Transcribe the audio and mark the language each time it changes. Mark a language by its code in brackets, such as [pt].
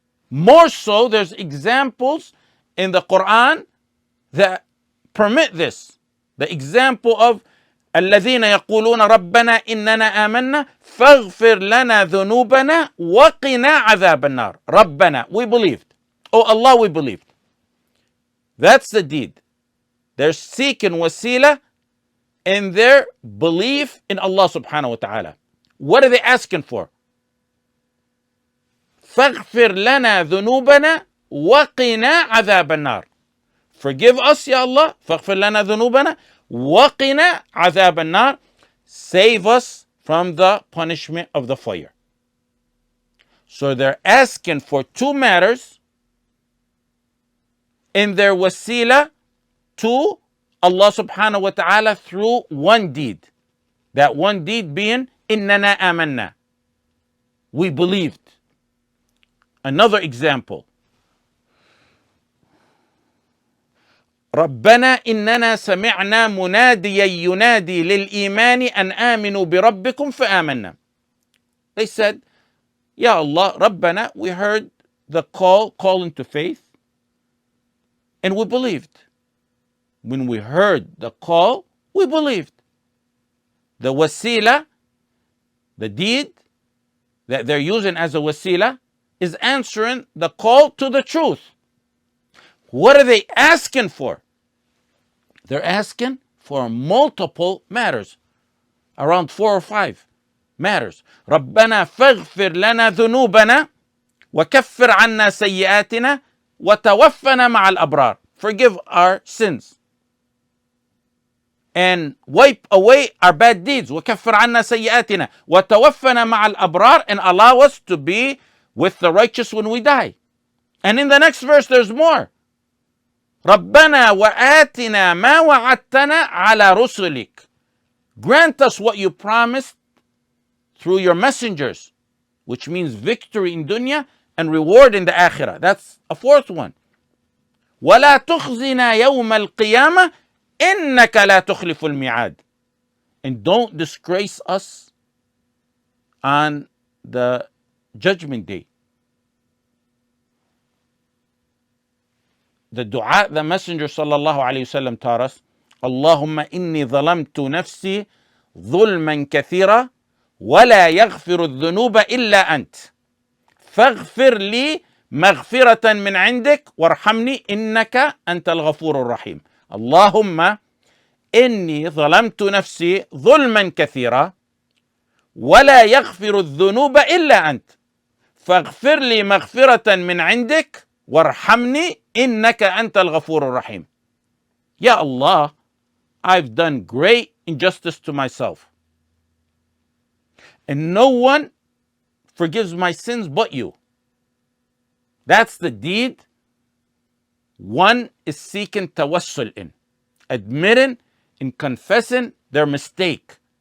[en] More so, there's examples in the Quran that permit this. The example of [ar] الذين يقولون ربنا إننا آمنا فاغفر لنا ذنوبنا وقنا عذاب النار. [en] ربنا, we believed. Oh Allah, we believed. That's the deed. They're seeking wasila in their belief in Allah subhanahu wa ta'ala. What are they asking for? [ar] فاغفر لنا ذنوبنا وقنا عذاب النار. [en] Forgive us, Ya Allah. [ar] فاغفر لنا ذنوبنا وقنا عذاب النار. [en] Save us from the punishment of the fire. So they're asking for two matters in their wasila to Allah subhanahu wa ta'ala through one deed. That one deed being [ar] إننا آمنا. [en] We believed. Another example. [ar] ربنا إننا سمعنا مناديا ينادي للإيمان أن آمنوا بربكم فآمنا. [en] They said, Ya Allah, Rabbana, we heard the calling to faith, and we believed. When we heard the call, we believed. The wasila, the deed that they're using as a wasila, is answering the call to the truth. What are they asking for? They're asking for multiple matters, around 4 or 5 matters. [ar] ربنا فاغفر لنا ذنوبنا وكفر عنا سيئاتنا وتوفنا مع الأبرار. [en] Forgive our sins and wipe away our bad deeds. [ar] وكفر عنا سيئاتنا وتوفنا مع الأبرار, [en] and allow us to be with the righteous when we die. And in the next verse there's more. [ar] ربنا وآتنا ما وعدتنا على رسلك. [en] Grant us what you promised through your messengers, which means victory in dunya and reward in the akhirah. That's a 4th one. [ar] ولا تخزنا يوم القيامة إنك لا تخلف الميعاد. [en] And don't disgrace us on the judgment day. The dua the Messenger sallallahu alayhi wasallam taught us, [ar] Allahumma inni zalamtu nafsi ظلما كثيرا ولا يغفر الذنوب إلا أنت فاغفر لي مغفرة من عندك وارحمني إنك أنت الغفور الرحيم. اللهم إني ظلمت نفسي ظلما كثيرا ولا يغفر الذنوب إلا أنت فاغفر لي مغفرة من عندك وارحمني إنك أنت الغفور الرحيم. [en] Ya Allah, I've done great injustice to myself, and no one forgives my sins but you. That's the deed one is seeking tawassul in, admitting and confessing their mistake.